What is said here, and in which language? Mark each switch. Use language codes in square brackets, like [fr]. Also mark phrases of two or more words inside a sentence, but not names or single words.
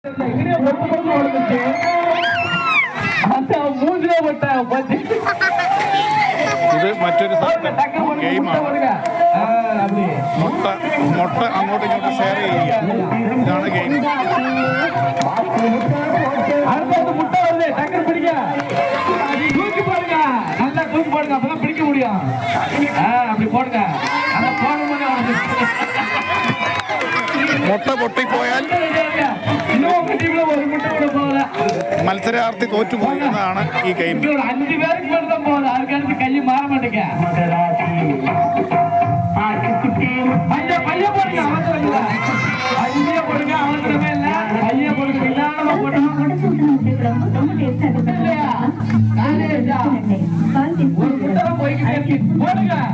[ml] ഇത് മറ്റൊരു ഗെയിമാണ്. മുട്ട അങ്ങോട്ടും ഇങ്ങോട്ടും ഷെയർ ചെയ്യുക. ഇതാണ് ഗെയിം. [ta] முட்டை வருது, டக்கர் பிடிக்க தூக்கி போடுங்க, நல்லா தூக்கி போடுங்க, அப்பதான் பிடிக்க முடியும். அப்படி போடுங்க, அந்த போடும்போது [ml] മുട്ട പൊട്ടിപ്പോയാൽ മത്സരാർത്ഥി തോറ്റുപോയി എന്നതാണ് ഈ ഗെയിം. [ta] 5 பேருக்கு மட்டும் தான் போகுது, அதுக்கடுத்து கை மாற மாட்டேங்க. பைய போடுங்க, அவசரம் இல்லை. பைய போடுங்க, அவசரமே இல்லை. பைய போடுங்க, நிதானமா போடுங்க. ஒரு முட்டை போய்கிட்டே இருக்கு, போடுங்க.